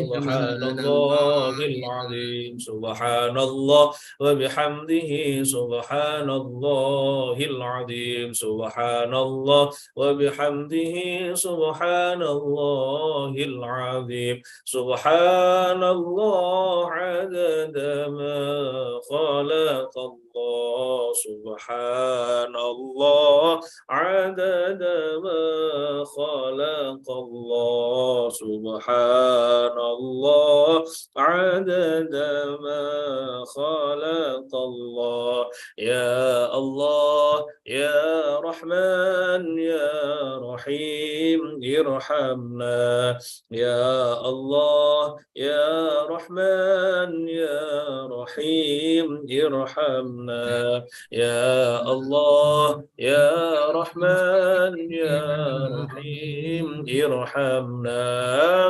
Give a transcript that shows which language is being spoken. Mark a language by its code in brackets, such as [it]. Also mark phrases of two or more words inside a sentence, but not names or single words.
[ar] سبحان الله العظيم. سبحان الله وبحمده سبحان الله العظيم. سبحان الله وبحمده سبحان الله العظيم. سبحان الله عدد ما خلق الله. سبحان الله عدد ما خلق الله. سبحان الله عدد ما خلق الله. يا الله، يا رحمن، يا رحيم، ارحمنا. يا الله، يا رحمن، يا رحيم، ارحمنا. يا الله، يا رحمن، يا رحيم، ارحمنا.